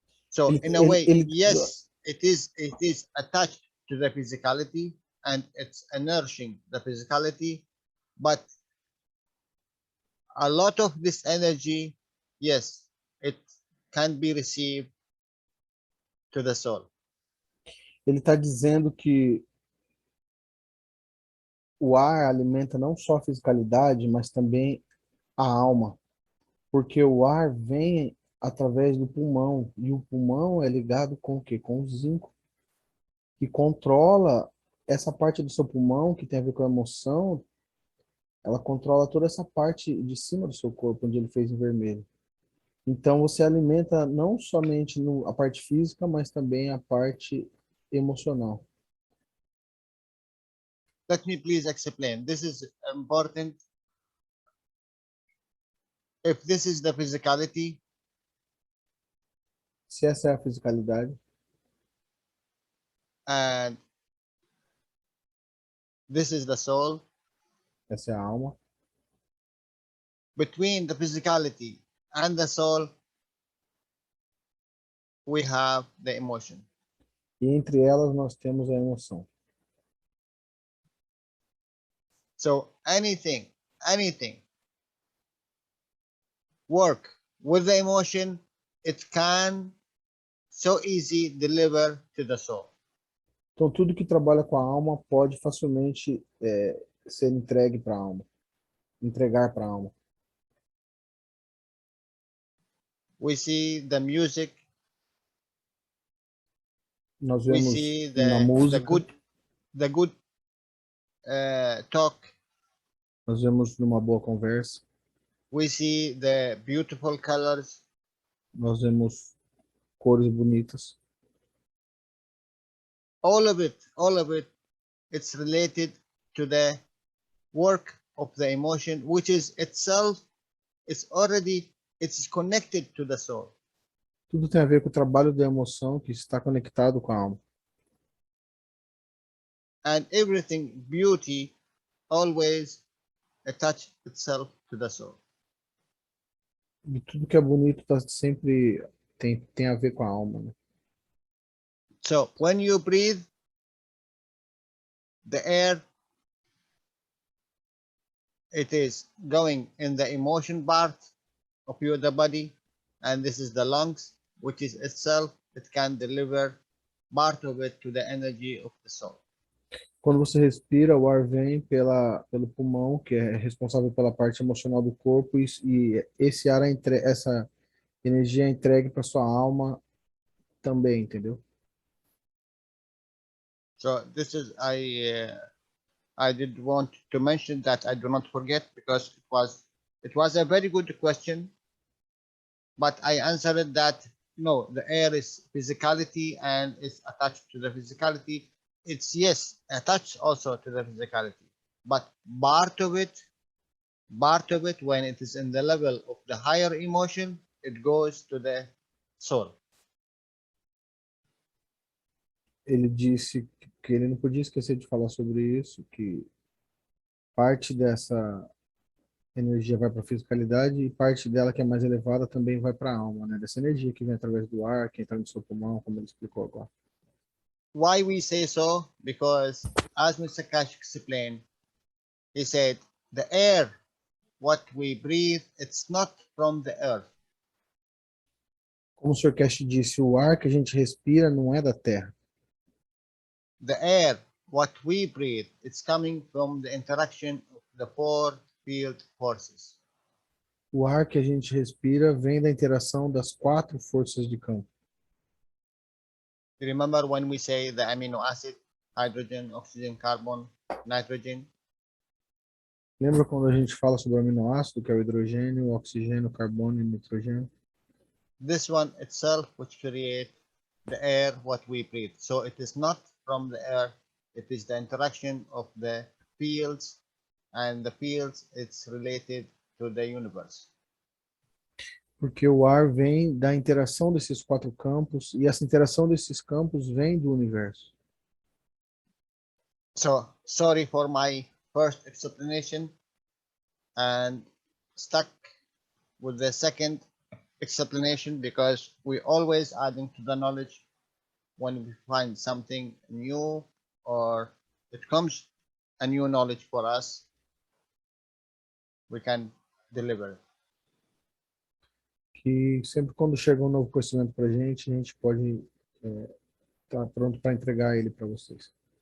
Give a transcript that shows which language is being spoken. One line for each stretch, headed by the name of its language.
English: So in a way, yes, it is attached to the physicality and it's nourishing the physicality, but a lot of this energy, yes, it can be received to the soul.
Portuguese: Ele está dizendo que o ar alimenta não só a fisicalidade, mas também a alma, porque o ar vem através do pulmão, e o pulmão é ligado com o quê? Com o zinco, que controla essa parte do seu pulmão, que tem a ver com a emoção, ela controla toda essa parte de cima do seu corpo, onde ele fez em vermelho. Então, você alimenta não somente a parte física, mas também a parte emocional.
English: Let me please explain. This is important. If this is the physicality,
Portuguese: Se essa é a fisicalidade,
English: and this is the soul,
Portuguese: essa é a alma,
English: between the physicality and the soul, we have the emotion.
Portuguese: e entre elas nós temos a emoção.
English: So anything work with the emotion, it can so easy deliver to the soul.
Portuguese: Então, tudo que trabalha com a alma pode facilmente ser entregue para a alma, entregar para a alma.
English: We see the music,
Portuguese: Nós
English: we
Portuguese: vemos
English: see
Portuguese: na música,
English: the good talk,
Portuguese: nós vemos numa boa conversa,
English: we see the beautiful colors,
Portuguese: nós vemos cores bonitas.
English: all of it, it's related to the work of the emotion, which is itself, it's connected to the soul.
Portuguese: Tudo tem a ver com o trabalho da emoção que está conectado com a alma.
English: And everything, beauty, always attach itself to the soul.
Portuguese: E tudo que é bonito tá sempre tem a ver com a alma, né?
English: So when you breathe, the air, it is going in the emotion part of the body, and this is the lungs, which is itself, it can deliver part of it to the energy of the soul.
Portuguese: Quando você respira, o ar vem pelo pulmão, que é responsável pela parte emocional do corpo, e esse ar, essa energia é entregue para sua alma também, entendeu?
English: So this is I did want to mention that I do not forget because it was a very good question, but I answered that no, the air is physicality and is attached to the physicality. It's yes, attached also to the physicality, but part of it, when it is in the level of the higher emotion, it goes to the soul.
Portuguese: Ele disse que ele não podia esquecer de falar sobre isso, que parte dessa energia vai para a fisicalidade e parte dela que é mais elevada também vai para a alma, né? Dessa energia que vem através do ar, que entra no seu pulmão, como ele explicou agora.
English: Why we say so? Because as Mr. Cash explained, he said the air, what we breathe, it's not from the earth.
Portuguese: Como o Sr. Cash disse, o ar que a gente respira não é da Terra.
English: The air, what we breathe, it's coming from the interaction of the four field forces.
Portuguese: O ar que a gente respira vem da interação das 4 forças de campo.
English: You remember when we say the amino acid, hydrogen, oxygen, carbon, nitrogen?
Portuguese: Lembra quando a gente fala sobre o aminoácido, que é o hidrogênio, o oxigênio, o carbono e o nitrogênio?
English: This one itself which create the air what we breathe. So it is not from the air, it is the interaction of the fields, and the fields it's related to the universe.
Portuguese: Porque o ar vem da interação desses 4 campos e essa interação desses campos vem do universo.
English: So sorry for my first explanation and stuck with the second explanation because we always adding to the knowledge when we find something new or it comes a new knowledge for us, we can deliver it.
Portuguese: Que sempre quando chega um novo conhecimento para a gente pode estar pronto para entregar ele para vocês.